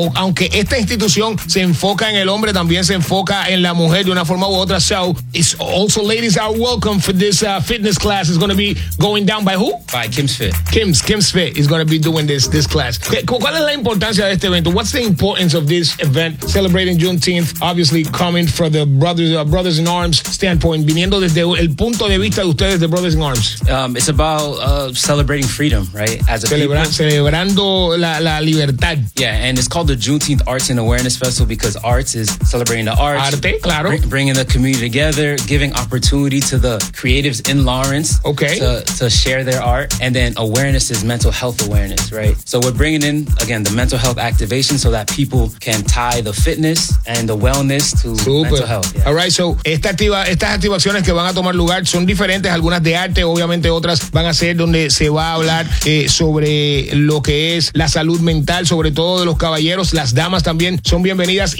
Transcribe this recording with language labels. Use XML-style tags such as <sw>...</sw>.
<es>Aunque esta institución se enfoca en el hombre, también se enfoca en la mujer de una forma u otra.</es> <en>So, it's also ladies are welcome for this fitness class. It's going to be going down by who? By Kim's Fit. Kim's Fit is going to be doing this class.</en> <es>¿Cuál es la importancia de este evento?</es> <en>What's the importance of this event celebrating Juneteenth? Obviously, coming from the brothers in arms standpoint,</en> <es>viniendo desde el punto de vista de ustedes de Brothers in Arms.</es> <en>It's about celebrating freedom, right?</en> <es>As a celebrando la libertad.</es> <en>Yeah, and it's called the Juneteenth Arts and Awareness Festival because arts is celebrating the arts.</en> <es>Arte, claro.</es> <en>Bringing the community together, giving opportunity to the creatives in Lawrence to share their art. And then awareness is mental health awareness, right? So we're bringing in, again, the mental health activation so that people can tie the fitness and the wellness to mental health. Yeah. All right, so</en> <es>estas activaciones que van a tomar lugar son diferentes, algunas de arte, obviamente otras van a ser donde se va a hablar sobre lo que es la salud mental, sobre todo de los caballeros, las damas también son bienvenidas.</es>